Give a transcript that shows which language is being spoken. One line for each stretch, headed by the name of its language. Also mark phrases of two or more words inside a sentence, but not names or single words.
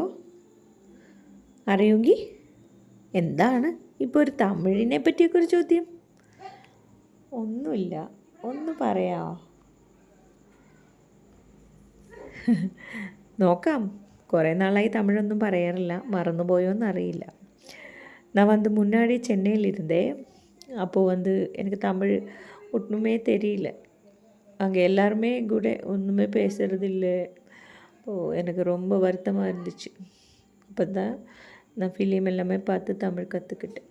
Malayalam: അറിയുമെങ്കിൽ എന്താണ് ഇപ്പോൾ ഒരു തമിഴിനെ പറ്റിയൊക്കെ ഒരു ചോദ്യം? ഒന്നുമില്ല, ഒന്ന് പറയാമോ? നോക്കാം. കുറേ നാളായി തമിഴൊന്നും പറയാറില്ല,
Tamil: மறந்துபோயோன்னு நான் முன்னாடி சென்னையில் இருந்தேன். அப்போது எனக்கு தமிழ் ஒன்றுமே தெரியல. அங்கே எல்லாருமே கூட ஒன்றுமே பேசுகிறதில்ல. எனக்கு ரொம்ப வருத்தமாக இருந்துச்சு. அப்போ தான் நான் ஃபிலிம் எல்லாமே பார்த்து தமிழ் கற்றுக்கிட்டேன்.